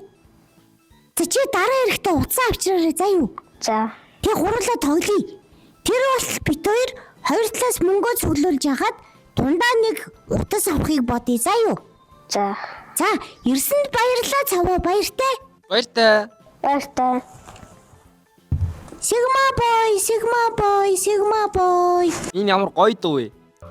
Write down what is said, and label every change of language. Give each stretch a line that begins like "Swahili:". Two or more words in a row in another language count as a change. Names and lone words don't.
Mongolian: За чи дараа эрэхтээ утсаа авчраарай заа юу? За. Тэг гурлаа тоглоё. Тэр бол бит хоёр талаас мөнгөө цуглуулж яхад дундаа нэг утас авахыг бодъё заа юу? За. За ирсэнд баярлалаа цаваа баяртай. Баяртай. Баяртай.
English: Sigma boy, Sigma boy, Sigma boy.
Mongolian: Энэ ямар гоё дуу вэ?